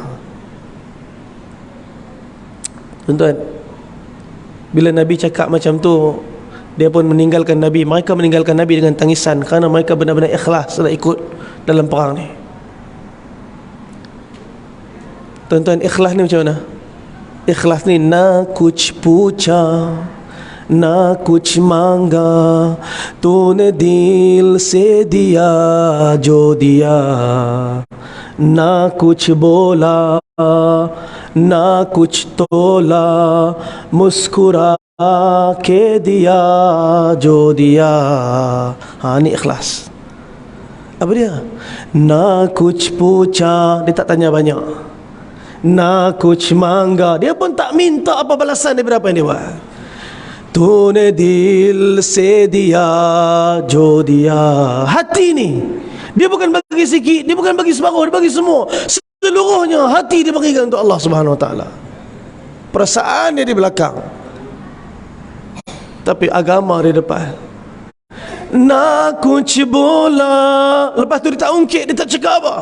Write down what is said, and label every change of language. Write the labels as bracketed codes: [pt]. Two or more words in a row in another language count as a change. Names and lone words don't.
[ms] Tuan-tuan, bila Nabi cakap macam tu, dia pun meninggalkan Nabi. Mereka meninggalkan Nabi dengan tangisan, kerana mereka benar-benar ikhlas nak ikut dalam perang ni. Tuan-tuan, ikhlas ni macam mana? Ikhlas ni [hi] ना कुछ पूछा, ना कुछ मांगा, तूने दिल से दिया जो दिया, ना कुछ बोला ना कुछ तोला, मुस्कुरा के दिया जो दिया. [ms] Ni ikhlas. Apa dia? [hi] ना कुछ पूछा, [ms] dia tak tanya banyak. [hi] ना कुछ मांगा, [ms] dia pun tak minta apa balasan daripada apa yang dia buat. [hi] तूने दिल से दिया जो दिया. [ms] Hati ni, dia bukan bagi sikit, dia bukan bagi separuh, dia bagi semua. Seluruhnya hati dia berikan untuk [ar] الله سبحانه وتعالى. [ms] Perasaan dia di belakang, tapi agama di depan. Nak kunci bola, lepas tu dia tak ungkit, dia tak cakap apa.